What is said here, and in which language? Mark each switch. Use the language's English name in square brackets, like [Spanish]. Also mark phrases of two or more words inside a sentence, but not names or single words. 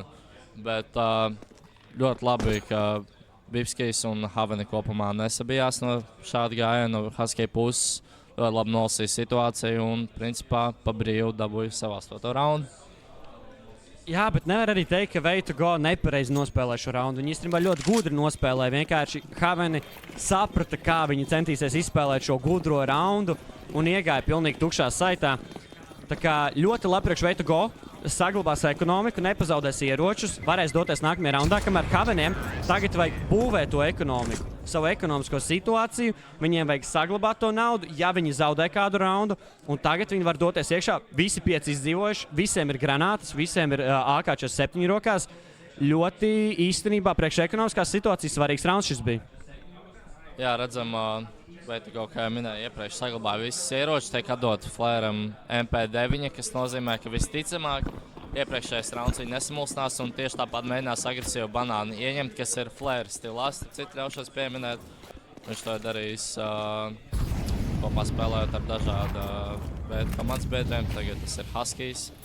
[Latvian] Bet ļoti labi, ka Vipskijs un Haveni kopumā nesabijās no šāda gājiena, no Huskie puses. Ļoti labi nolasīja situāciju un, principā, pa brīvu dabūja savu 8. raundu. Jā, bet nevar arī teikt, ka way to go nepareizi nospēlē šo raundu. Viņi īstenībā ļoti gudri nospēlē. Vienkārši Haveni saprata, kā viņi centīsies izspēlēt šo gudro raundu un iegāja pilnīgi tukšā saitā. Tā kā ļoti labi priekš way to go. Saglabās ekonomiku, nepazaudēs ieročus, varēs doties nākamajā raundā, kamēr Haveniem tagad vajag būvēt to ekonomiku, savu ekonomisko situāciju, viņiem vajag saglabāt to naudu, ja viņi zaudē kādu raundu, un tagad viņi var doties iekšā, visi 5 izdzīvojuši, visiem ir granātas, visiem ir AK-47 rokās. Ļoti īstenībā priekš ekonomiskās situācijas svarīgs rauns šis bija. Jā, redzam, way to go, kā jau minēju iepriekš, saglabāja visas ieročus, tiek atdot Flēram MP9, kas nozīmē, ka visticamāk iepriekšējais rauns viņi nesamulsnās un tieši tāpat mēģinās agresīvu banānu ieņemt, kas ir Flēra stilās, citu ļaušos pieminēt. Viņš to ir darījis kopā spēlējot ar dažādu veidu komandas biedriem, tagad tas ir Huskies.